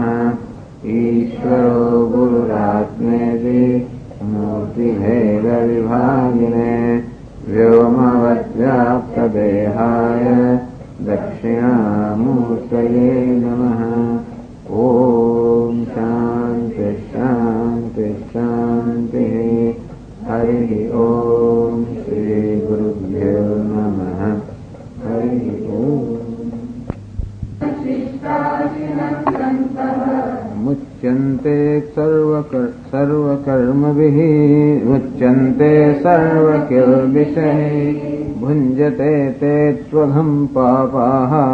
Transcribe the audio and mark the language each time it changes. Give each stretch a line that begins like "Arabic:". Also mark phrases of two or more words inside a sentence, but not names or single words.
Sanskrit: ઈશ્વરો ગુરુરાત્મેતિ મૂર્તિભેદ વિભાગિને વ્યોમવદ્વ્યાપ્તદેહાય દક્ષિણામૂર્તયે નમઃ. ઓમ શાંતિ શાંતિ શાંતિ. હરિ ઓમ શ્રી ગુરુભ્યો નમઃ. હરિ ઓમ. मुच्यन्ते सर्वकर्मभिः मुच्यन्ते सर्वकिल्बिषैः भुञ्जते ते त्वघं पापाः